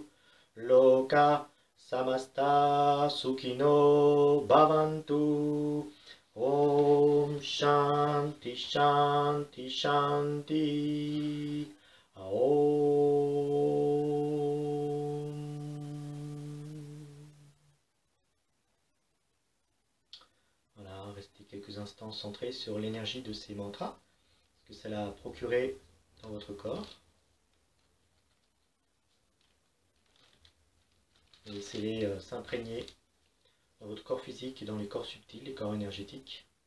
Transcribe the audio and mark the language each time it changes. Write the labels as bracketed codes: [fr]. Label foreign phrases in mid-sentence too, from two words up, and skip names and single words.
[sa] Loka Samasta Sukhino Bhavantu. Om Shanti Shanti Shanti. Om. [fr] Voilà, restez quelques instants centrés sur l'énergie de ces mantras, ce que ça a procuré dans votre corps. Laissez-les s'imprégner dans votre corps physique et dans les corps subtils, les corps énergétiques.